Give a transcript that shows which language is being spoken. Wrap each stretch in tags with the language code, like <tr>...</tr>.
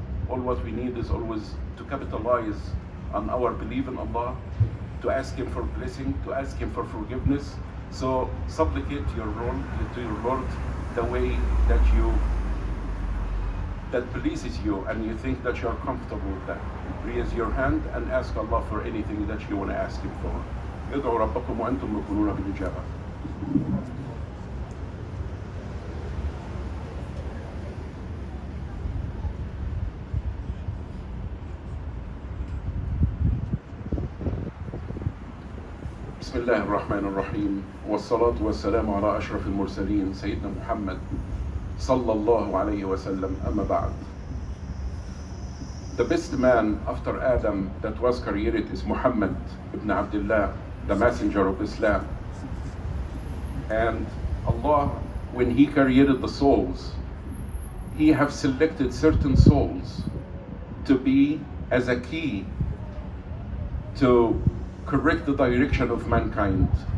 <en>All what we need is always to capitalize on our belief in Allah, to ask Him for blessing, to ask Him for forgiveness. So supplicate to your Lord the way that pleases you and you think that you are comfortable with that. Raise your hand and ask Allah for anything that you want to ask Him for.</en> <ar>ادعوا ربكم وأنتم موقنون بالإجابة. بسم الله الرحمن الرحيم والصلاة والسلام على أشرف المرسلين سيدنا محمد صلى الله عليه وسلم. أما بعد.</ar> <en>The best man after Adam that was created is Muhammad ibn Abdullah, the messenger of Islam. And Allah, when He created the souls, He have selected certain souls to be as a key to correct the direction of mankind.</en>